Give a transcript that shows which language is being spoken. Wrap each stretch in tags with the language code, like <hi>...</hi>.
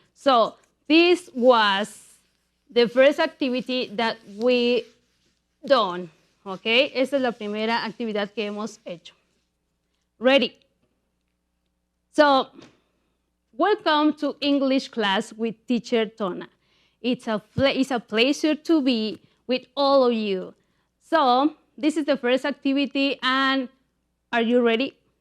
<en>So this was the first activity that we done. Okay?</en> <es>Esta es la primera actividad que hemos hecho.</es> <en>Ready? So, welcome to English class with teacher Tona. It's a pleasure to be with all of you. So, this is the first activity, and are you ready?</en>